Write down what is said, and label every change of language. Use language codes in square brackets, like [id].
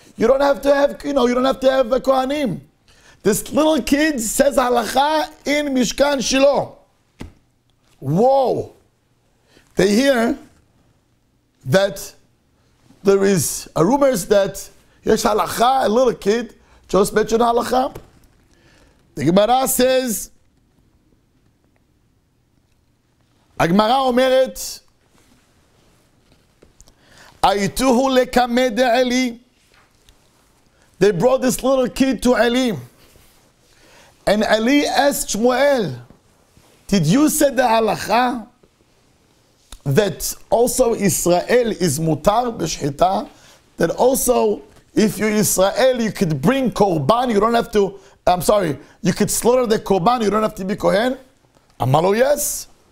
[en] you don't have to have, you don't have to have a kohanim. This little kid says halacha in Mishkan Shiloh. Whoa. They hear that there is a rumors that yesh halacha, a little kid just mentioned halacha. The Gemara says, [he] הגמרא אומרת, הייתוהו לקמא דעלי. [en] They brought this little kid to Ali. And Ali asked Shmuel, did you say the halacha that also Israel is mutar b'shchita? That also, if you're Israel, you could bring korban, you don't have to, you could slaughter the korban, you don't have to be kohen? Amar lo, yes.